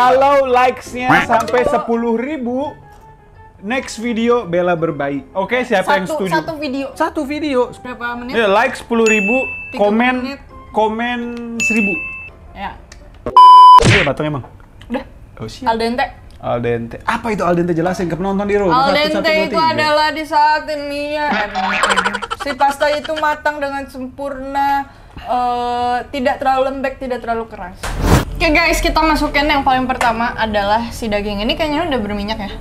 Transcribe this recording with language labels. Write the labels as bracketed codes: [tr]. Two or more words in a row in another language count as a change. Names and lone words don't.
[id] Kalau likes-nya sampai 10.000, next video Bella berbayi. Oke, siapa yang setuju? Satu video. Satu video. Berapa menit? Ya, like 10.000, 30 komen menit. komen 1.000. Ya. Iya, matang emang. Udah. Oh, siap. [it] Al dente. Al dente. [id] Apa itu [it] al dente? [id] Jelasin ke penonton di rumah. [it] Al dente [id] itu adalah di saat ini ya, si pasta itu matang dengan sempurna, tidak terlalu lembek, tidak terlalu keras. Oke guys, kita masukin yang paling pertama adalah si daging. Ini kayaknya udah berminyak ya.